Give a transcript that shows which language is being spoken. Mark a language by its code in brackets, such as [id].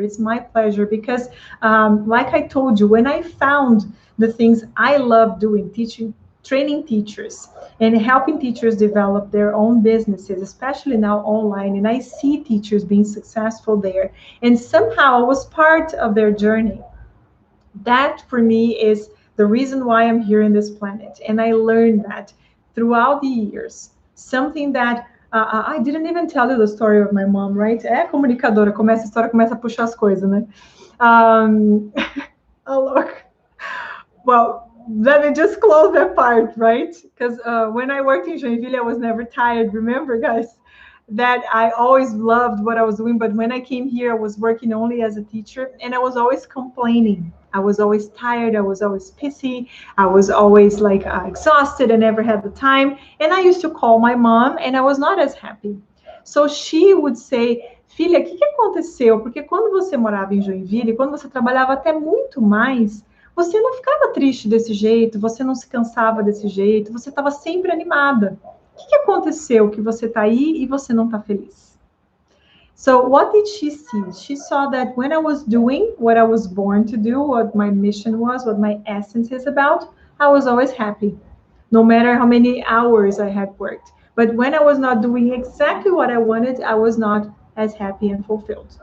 [en] It's my pleasure because, like I told you, when I found the things I love doing, teaching, training teachers, and helping teachers develop their own businesses, especially now online, and I see teachers being successful there, and somehow I was part of their journey. That for me is the reason why I'm here in this planet. And I learned that throughout the years. Something that I didn't even tell you the story of my mom, right? [pt] É comunicadora, começa a história, começa a puxar as coisas, né? [en] Oh, look. Well, let me just close that part, right? Because when I worked in Joinville, I was never tired. Remember, guys, that I always loved what I was doing. But when I came here, I was working only as a teacher, and I was always complaining. I was always tired. I was always pissy. I was always like exhausted. I never had the time. And I used to call my mom, and I was not as happy. So she would say, [pt] filha, o que aconteceu? Porque quando você morava em Joinville, quando você trabalhava até muito mais, você não ficava triste desse jeito, você não se cansava desse jeito, você estava sempre animada. O que aconteceu que você está aí e você não está feliz? [en] So what did she see? She saw that when I was doing what I was born to do, what my mission was, what my essence is about, I was always happy, no matter how many hours I had worked. But when I was not doing exactly what I wanted, I was not as happy and fulfilled.